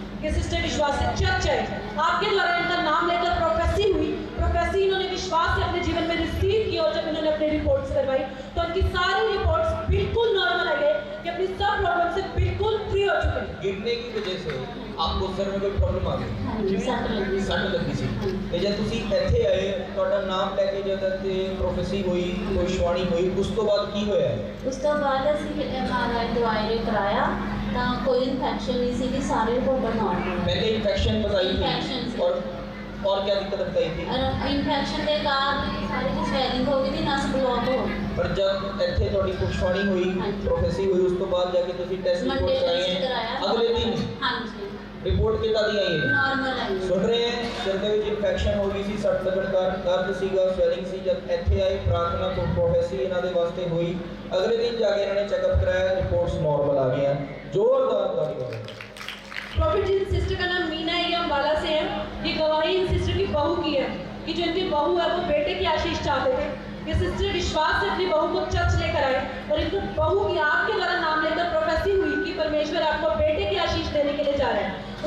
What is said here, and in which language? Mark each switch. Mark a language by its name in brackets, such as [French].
[Hindi] ये सिस्टर विश्वास से चर्च है, आपके द्वारा इनका नाम लेकर प्रोफेसी हुई, प्रोफेसी इन्होंने विश्वास से अपने जीवन में रिसीव की और जब इन्होंने अपनी रिपोर्ट्स करवाई तो उनकी सारी रिपोर्ट्स बिल्कुल नॉर्मल आ गए कि अपनी सब प्रॉब्लम से बिल्कुल फ्री हो चुके हैं। गिरने की वजह से आपको सर में कोई प्रॉब्लम आ गई? सट लगी सी [Punjabi] ਤੇ ਜਦ ਤੁਸੀਂ ਇੱਥੇ ਆਏ ਤੁਹਾਡਾ ਨਾਮ ਲੈ ਕੇ ਜਦ ਤੇ ਪ੍ਰੋਫੈਸੀ ਹੋਈ, ਭਵਿੱਖਬਾਣੀ ਹੋਈ, ਉਸ ਤੋਂ ਬਾਅਦ ਕੀ ਹੋਇਆ? ਉਸ ਤੋਂ ਬਾਅਦ ਅਸੀਂ MRI ਦਵਾਈ ਕਰਾਇਆ ਤਾਂ ਕੋਈ ਇਨਫੈਕਸ਼ਨ [Hindi] नहीं सी, सारे रिपोर्ट नॉर्मल। पहले इन्फेक्शन बताई इन्फेक्शन थी और क्या दिक्कत बताई थी? इन्फेक्शन के कारण सारी की स्वेलिंग हो गई थी, नस ब्लॉक हो गई। पर जब [Punjabi] ਇੱਥੇ ਤੁਹਾਡੀ ਭਵਿੱਖਬਾਣੀ ਹੋਈ, ਪ੍ਰੋਫੈਸੀ ਹੋਈ, ਉਸ ਤੋਂ ਬਾਅਦ ਜਾ ਕੇ ਤੁਸੀਂ ਟੈਸਟ [Hindi] मंडे ਰਿਪੋर्ट टेस्ट कराया अगले दिन हाँ जी रिपोर्ट कितना दी आई है? नॉर्मल आई। सुन रहे हैं सिर [Punjabi] ਦੇ ਵਿੱਚ ਇਨਫੈਕਸ਼ਨ ਹੋ ਗਈ ਸੀ, ਸੱਟ ਲੱਗਣ ਕਾਰਨ ਦਰਦ ਸੀਗਾ, ਸਵੈਲਿੰਗ ਸੀ। ਜਦ ਇੱਥੇ ਆਏ ਪ੍ਰਾਰਥਨਾ ਤੋਂ ਪ੍ਰੋਫੈਸੀ ਇਹਨਾਂ ਦੇ ਵਾਸਤੇ ਹੋਈ, ਅਗਲੇ ਦਿਨ ਜਾ ਕੇ ਇਹਨਾਂ ਨੇ ਚੈੱਕਅਪ [Hindi] कराया, रिपोर्ट्स नॉर्मल आ गई हैं। जोरदार ताली। प्रॉफिट जी सिस्टर का नाम मीना है, ये अम्बाला से है। ये गवाही इन सिस्टर की बहू की है कि जो इनकी बहू है वो बेटे की आशीष चाहते थे। ये सिस्टर विश्वास से अपनी बहू को चर्च लेकर आए और इनको बहू की आपके द्वारा नाम लेकर प्रोफेसी हुई कि परमेश्वर आपको बेटे की आशीष देने के लिए जा रहे हैं।